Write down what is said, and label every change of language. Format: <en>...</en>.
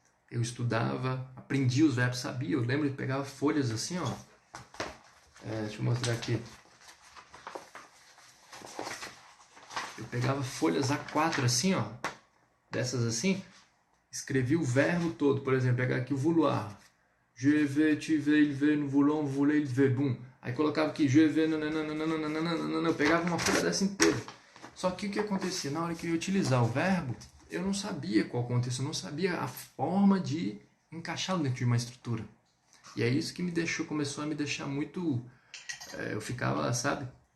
<pt>Eu estudava, aprendia os verbos, sabia. Eu lembro de pegar folhas assim, ó. Deixa eu mostrar aqui. Eu pegava folhas A4 assim, ó, dessas assim, escrevi o verbo todo. Por exemplo, pegar aqui o vouloir.</pt> <fr>Je vais, tu veux, il veut, nous voulons, vous voulez, il veut, boum.</fr> <pt>Aí colocava aqui,</pt> <fr>je vais,</fr> <pt>nananana, eu pegava uma folha dessa inteira. Só que o que acontecia? Na hora que eu ia utilizar o verbo, eu não sabia qual contexto, eu não sabia a forma de encaixá-lo dentro de uma estrutura. E é isso que começou a me deixar muito... eu ficava, sabe...</pt>